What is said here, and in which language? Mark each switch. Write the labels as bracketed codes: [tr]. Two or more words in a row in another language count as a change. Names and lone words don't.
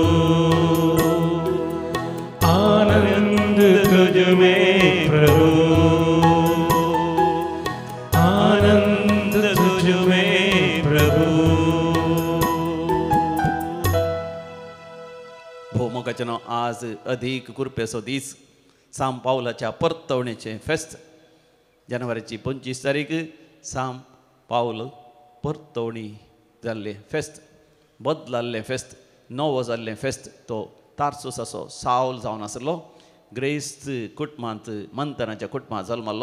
[hi] आनंद तुझ में प्रभु। आनंद तुझ में प्रभु। [kok] भौमोकाचन आज अधिक कृपेचो दीस, साम पावलाच्या परतवणेचे फेस्त, जानेवारीची 25 तारीख साम पावल परतवणी जाल्ले फेस्त, बदलाल्ले फेस्त, नवो जाल्ले फेस्त। तो तार्सूस असो सावल जावन आसलो, ग्रेस्त कुटुंबांत मंथनाच्या कुटुंबांत जल्मल्लो।